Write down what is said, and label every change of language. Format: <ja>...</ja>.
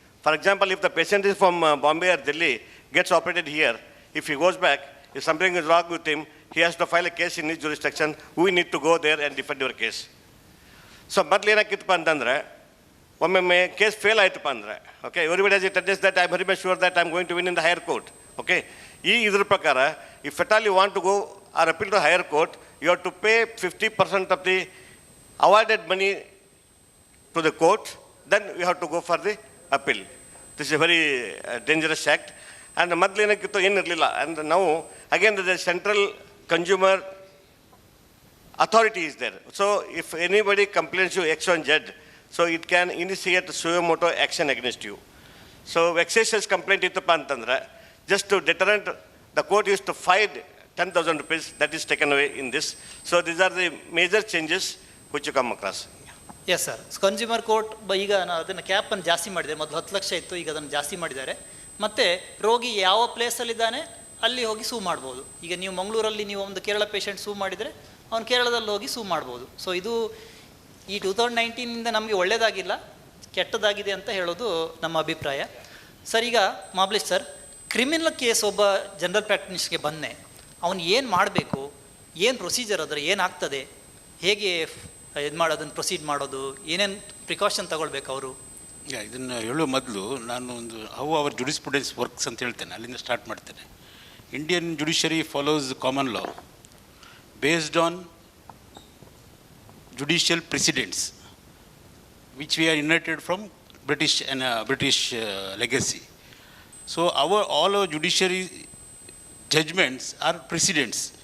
<en>For example, if the patient is from Bombay or Delhi, gets operated here, if he goes back, if something is wrong with him, he has to file a case in his jurisdiction. We need to go there and defend your case. So,</en> <kn>ಮೊದಲು ಏನಾಗಿತ್ತಪ್ಪ ಅಂತಂದರೆ, ಒಮ್ಮೊಮ್ಮೆ case fail ಆಯ್ತಪ್ಪ ಅಂದರೆ,</kn> <en>Okay, everybody has it adjust that I am very much sure that I am going to win in the higher court. Okay,</en> <kn>ಈ ಇದ್ರ ಪ್ರಕಾರ</kn> <en>If at all you want to go or appeal to higher court, you have to pay 50% of the awarded money to the court, then we have to go for the appeal. This is a very dangerous act.</en> <kn>And ಮೊದಲು ಏನಕ್ಕಿತ್ತು ಏನಿರಲಿಲ್ಲ.</kn> <en>And now again the central consumer authority is there. So if anybody complains to X, Y, and Z, So it can initiate suo moto action against you. So vexatious complaint</en> <kn>ittappa antandre,</kn> <en>just to deterrent, the court used to fine 10,000 rupees, that is taken away in this. So these are the major changes which you come across.</en> <kn>Yes sir, consumer court ಈಗ ಅದನ್ನು ಕ್ಯಾಪನ್ನು ಜಾಸ್ತಿ ಮಾಡಿದ್ದಾರೆ. ಮೊದಲು 10 ಲಕ್ಷ ಇತ್ತು, ಈಗ ಅದನ್ನು ಜಾಸ್ತಿ ಮಾಡಿದ್ದಾರೆ. ಮತ್ತು ರೋಗಿ ಯಾವ ಪ್ಲೇಸಲ್ಲಿದ್ದಾನೆ ಅಲ್ಲಿ ಹೋಗಿ ಸೂ ಮಾಡ್ಬೋದು. ಈಗ ನೀವು ಮಂಗಳೂರಲ್ಲಿ ನೀವು ಒಂದು ಕೇರಳ ಪೇಷಂಟ್ ಸೂ ಮಾಡಿದರೆ ಅವ್ನು ಕೇರಳದಲ್ಲಿ ಹೋಗಿ ಸೂ ಮಾಡ್ಬೋದು. ಸೊ ಇದು ಈ 2019 ನಮಗೆ ಒಳ್ಳೆಯದಾಗಿಲ್ಲ, ಕೆಟ್ಟದಾಗಿದೆ ಅಂತ ಹೇಳೋದು ನಮ್ಮ ಅಭಿಪ್ರಾಯ. ಸರ್, ಈಗ ಮಾಬ್ಲಿಶ್ ಸರ್, ಕ್ರಿಮಿನಲ್ ಕೇಸ್ ಒಬ್ಬ ಜನರಲ್ ಪ್ರಾಕ್ಟೀಸ್ಗೆ ಬಂದೆ, ಅವನು ಏನು ಮಾಡಬೇಕು, ಏನು ಪ್ರೊಸೀಜರ್ ಅದರ ಏನಾಗ್ತದೆ, ಹೇಗೆ ಇದು ಮಾಡೋದನ್ನು ಪ್ರೊಸೀಡ್ ಮಾಡೋದು, ಏನೇನು ಪ್ರಿಕಾಷನ್ ತಗೊಳ್ಬೇಕು ಅವರು? ಇದನ್ನು ಹೇಳೋ ಮೊದಲು ನಾನು ಒಂದು</kn> <en>how our jurisprudence works</en> <kn>ಅಂತ ಹೇಳ್ತೇನೆ, ಅಲ್ಲಿಂದ ಸ್ಟಾರ್ಟ್ ಮಾಡ್ತೇನೆ.</kn> <en>Indian judiciary follows common law based on judicial precedents which we are inherited from British legacy. So all our judiciary judgments are precedents.</en>